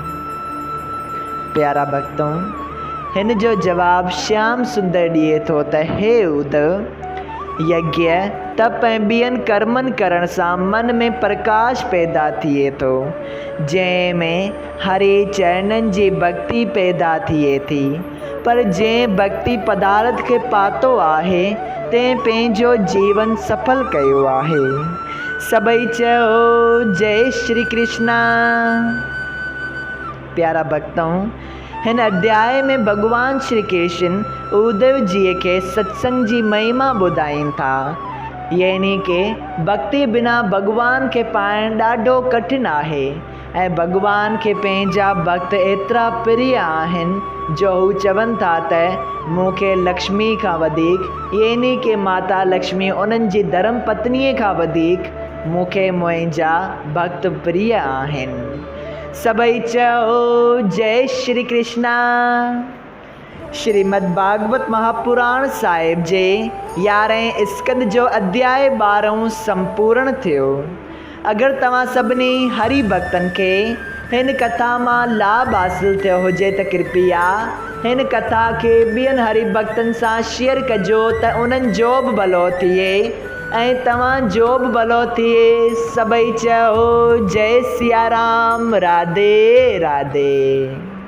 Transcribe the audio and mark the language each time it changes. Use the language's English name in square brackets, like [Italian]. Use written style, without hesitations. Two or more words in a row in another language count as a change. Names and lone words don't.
[Sindhi] प्यारा भक्तों, हिन जो जवाबु श्याम सुंदर ॾिए थो त हे उद्धव, यज्ञ तप ऐं ॿियनि कर्मनि करण सां मन में प्रकाश पैदा थिए थो, जंहिंमें हरे चरणनि जी भक्ति पैदा थिए थी। पर जंहिं भक्ति पदार्थ खे पातो आहे तंहिं पंहिंजो जीवन सफल कयो आहे। सभई चयो जय श्री कृष्णा। प्यारा भक्तों, हिन अध्याय में भगवान श्री कृष्ण उद्धव जी के सत्संग जी महिमा ॿुधाइनि था, यानी के भक्ति बिना भगवान के पाइण ॾाढो कठिन आहे ऐं भगवान के पंहिंजा भक्त एतिरा प्रिय आहिनि जो हू चवनि था त मूंखे लक्ष्मी खां वधीक, यानी के माता लक्ष्मी उन्हनि जी धर्म पत्नीअ खां वधीक मूंखे मुंहिंजा भक्त प्रिय आहिनि। सभई चयो जय श्री कृष्णा। श्रीमद् भागवत महापुराण साहिब जे 11हें स्कंद जो अध्याय 12 संपूर्ण थियो। अगरि तव्हां सभिनी हरि भक्तनि खे हिन कथा मां लाभ हासिल थियो हुजे त कृपया हिन कथा खे ॿियनि हरि भक्तनि सां शेयर कजो त उन्हनि जो बि भलो थिए ऐं तव्हां जो बि भलो थिए। सभई चयो जय सिया राम। राधे राधे।